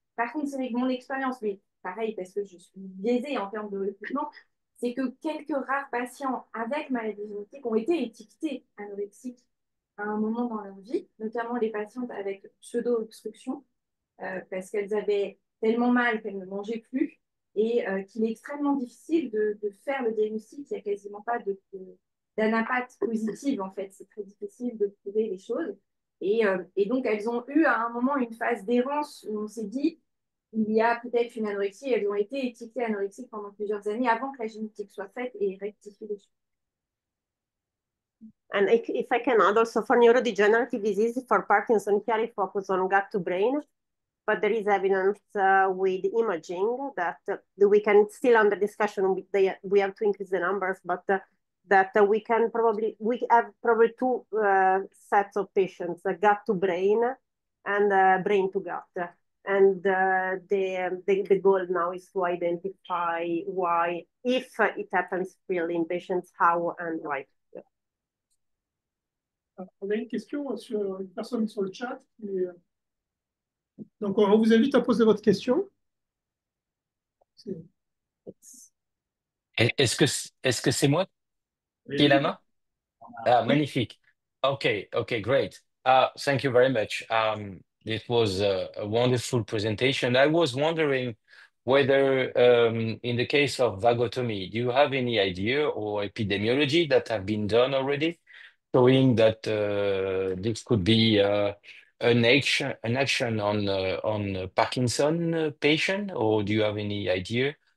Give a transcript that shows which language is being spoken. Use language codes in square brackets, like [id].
[fr] Par contre, c'est avec mon expérience, mais pareil, parce que je suis biaisée en termes de recrutement, c'est que quelques rares patients avec maladie génétique ont été étiquetés anorexiques à un moment dans leur vie, notamment les patientes avec pseudo-obstruction, parce qu'elles avaient tellement mal qu'elles ne mangeaient plus et qu'il est extrêmement difficile de faire le diagnostic. Il n'y a quasiment pas d'anapathe positive, en fait. C'est très difficile de prouver les choses. Et donc, elles ont eu à un moment une phase d'errance où on s'est dit il y a peut-être une anorexie. Elles ont été étiquetées anorexiques pendant plusieurs années avant que la génétique soit faite et rectifier les choses. [en] And if I can add also for neurodegenerative disease, for Parkinson, here I focus on gut to brain, but there is evidence with imaging that we can still under discussion, we have to increase the numbers, but that we have probably two sets of patients, gut to brain and brain to gut. And the goal now is to identify why, if it happens really in patients, how and why. [fr] On a une question sur une personne sur le chat. Donc, on vous invite à poser votre question. Est-ce que c'est moi qui ai la main? Ah, magnifique. [en] Okay, great. Thank you very much. It was a wonderful presentation. I was wondering whether, in the case of vagotomy, do you have any idea or epidemiology that have been done already, showing that this could be an action on Parkinson patient, or do you have any idea?